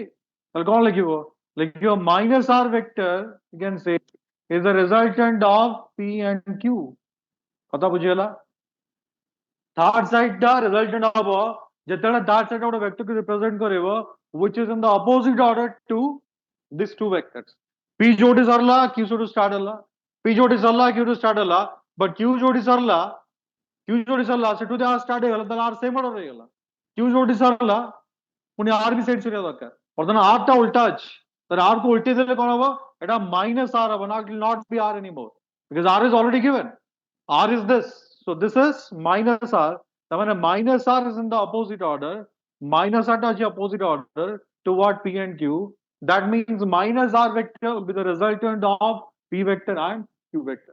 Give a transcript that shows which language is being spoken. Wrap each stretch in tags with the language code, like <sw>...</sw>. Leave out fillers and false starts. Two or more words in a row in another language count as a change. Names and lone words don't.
<en>I'll call like your minus R vector, you can say, is the resultant of P and Q.</en> <or>ପଟା ବୁଝିଲା?</or> <en>Third side the resultant of ଯେତେବେଳେ that set ଗୋଟେ vector କୁ represent କରିବ which is in the opposite order to these two vectors.</en> <or>P ଯୋଉଠି ସରିଲା Q ସେଠୁ start ହେଲା, P ଯୋଉଠି ସରିଲା Q ଠୁ start ହେଲା, but Q ଯୋଉଠି ସରିଲା ସେଠୁ ଯଦି R start ହେଇଗଲା ତାହେଲେ R</or> <en>same order</en> <or>ହେଇଗଲା. Q ଯୋଉଠି ସରିଲା ପୁଣି R ବି ସେଇଠି ସରିବା ଦରକାର. ବର୍ତ୍ତମାନ R ଟା ଉଲ୍ଟା ଅଛି, ତାହେଲେ R କୁ ଉଲ୍ଟେଇ ଦେଲେ କଣ ହବ? ଏଟା minus R ହବ,</or> <en>now it will not be R anymore because R is already given. R is this, so this is minus R. तार minus R is in the opposite order. Minus R is opposite order to what? P and Q. That means minus R vector will be the resultant of P vector and Q vector.</en>